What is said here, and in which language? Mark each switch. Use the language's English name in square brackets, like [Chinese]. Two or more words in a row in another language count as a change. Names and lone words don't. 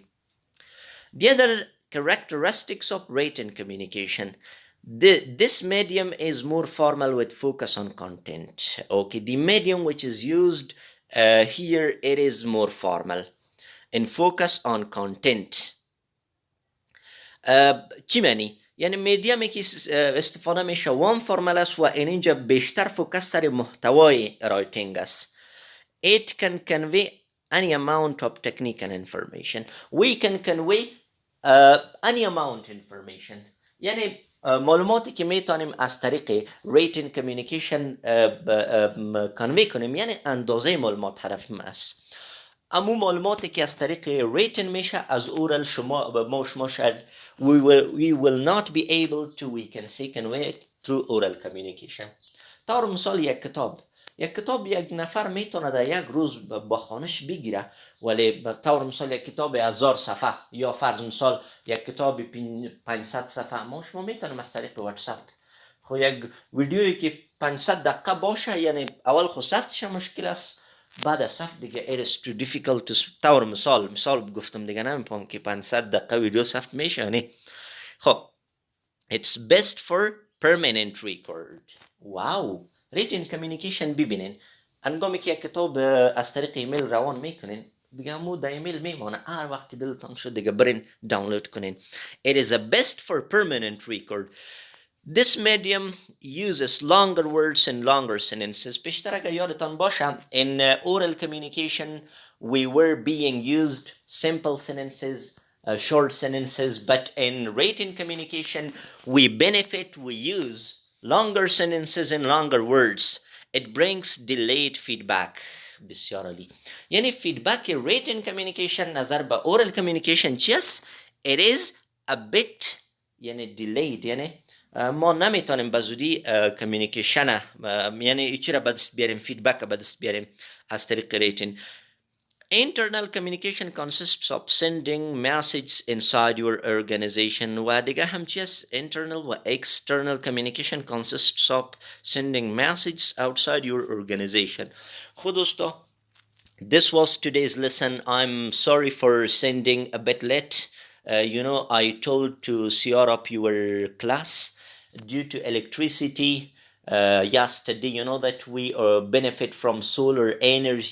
[English] The other characteristics of written communication. This medium is more formal with focus on content. Okay, the medium which is used here, it is more formal and focus on content. [Persian] چی معنی؟ یعنی میدیمی که استفاده میشه وان فرمال است و اینجا بیشتر فوکس سر محتوای رایتینگ است. [English] It can convey any amount of technical information. We can convey any amount information. [Persian] یعنی معلوماتی که میتونیم از طریق [English] written communication [Persian] کنوی کنیم، یعنی اندازه معلومات هدف است. امو معلوماتی که از طریق written میشه از اورال ما شما شاید [English] we will not be able to, we can say, convey it through oral communication. [Persian] طور مثال یک کتاب یک نفر میتونه در یک روز با خانش بگیره، ولی طور مثال یک کتاب 1000 صفحه یا فرض مثال یک کتاب 500 صفحه ما شما میتونیم از طریق واتساپ خو یک ویدیویی که 500 دقیقه باشه، یعنی اول خو ثبتش مشکل است، بعد از ثبت دیگه [English] it is too difficult to [Persian] طور مثال گفتم دیگه نمیپام که 500 دقیقه ویدیو ثبت میشه. یعنی خب [English] it's best for permanent record. [Persian] واو، [English] written communication [Persian] ببینین انگامی که یک کتاب از طریق ایمیل روان میکنین دیگه همو در ایمیل میمانه، هر وقت که دلتان شد دیگه برین دانلود کنین. [English] It is a best for permanent record. This medium uses longer words and longer sentences. [Persian] بیشتر اگر یادتان باشه [English] in oral communication we were being used simple sentences, short sentences, but in written communication we use longer sentences and longer words. It brings delayed feedback. [Persian] بسیار عالی. یعنی فیدبک [English] written communication [Persian] نظر به [English] oral communication [Persian] چی است؟ [English] It is a bit [Persian] یعنی delayed، یعنی ما نمیتونیم به زودی کمیونیکیشن یعنی چی را به دست بیاریم، فیدبک به دست بیاریم از طریق ریتن. [English] Internal communication consists of sending messages inside your organization. [Persian] و دیگه هم چی است؟ [English] Internal و external communication consists of sending messages outside your organization. [Persian] خود دوستا [English] this was today's lesson. I'm sorry for sending a bit late. I told to set up your class due to electricity yesterday. You know that we benefit from solar energy.